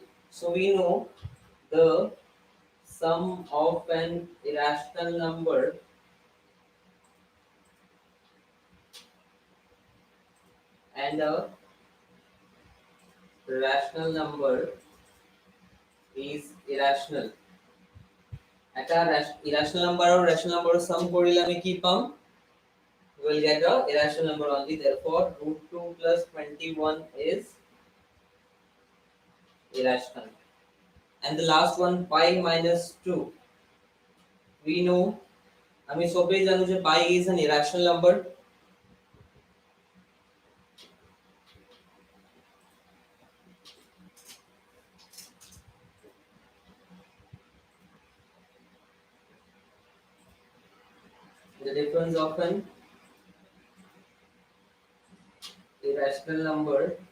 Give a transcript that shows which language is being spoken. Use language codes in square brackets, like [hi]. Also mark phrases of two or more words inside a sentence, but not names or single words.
[en] So we know the sum of an irrational number and a rational number is irrational. Irrational number or rational number sum [as] করিলে আমি কি পাম? [en] We will get a irrational number only. Therefore, root 2 plus 21 is irrational. And the last one, pi minus 2. We know, [as] আমি সবেই জানো যে [en] pi is an irrational number. The difference of an irrational number